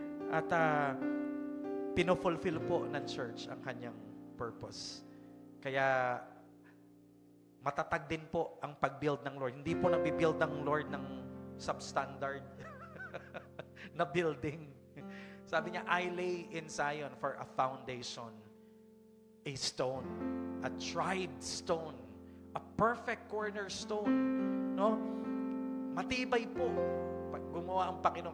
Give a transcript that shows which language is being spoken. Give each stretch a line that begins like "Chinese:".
Filipino: At pinofulfill po ng church ang kanyang purpose. Kaya matatag din po ang pag-build ng Lord. Hindi po nabibuild ng Lord ng substandard na building. Sabi niya,
English: I lay in Zion for a foundation, a stone, a tried stone, a perfect cornerstone.
Filipino: No? Matibay po pag gumawa ang Panginoon.